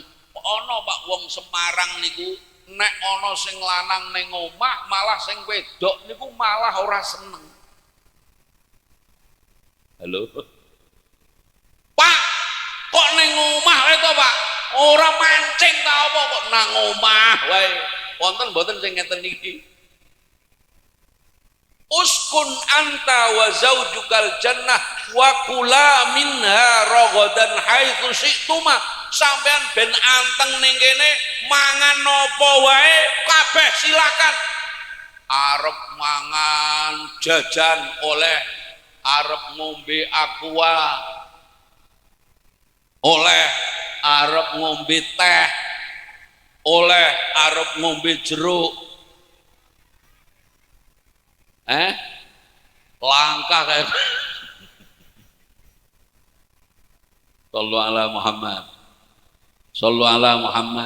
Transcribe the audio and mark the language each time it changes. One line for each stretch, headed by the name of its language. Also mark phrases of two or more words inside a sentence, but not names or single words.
Javanese: Ana Pak wong Semarang niku nek ana sing lanang ning omah, malah sing wedok niku malah ora seneng. Halo Pak, kok ning omah wae to Pak? Ora mancing ta apa kok nang omah wae? Wonten mboten sing ngeten niki?
Arabic: اسكن أنت وزوجك الجنة وكلا منها رغدا حيث شئتما.
Javanese: Sampean ben anteng ning kene mangan napa wae kabeh silakan. Arep mangan jajan oleh, arep ngombe aqua, oleh arep ngombe teh, oleh arep ngombe jeruk, langkah kayak
Arabic: صلوا على محمد، صلوا على محمد.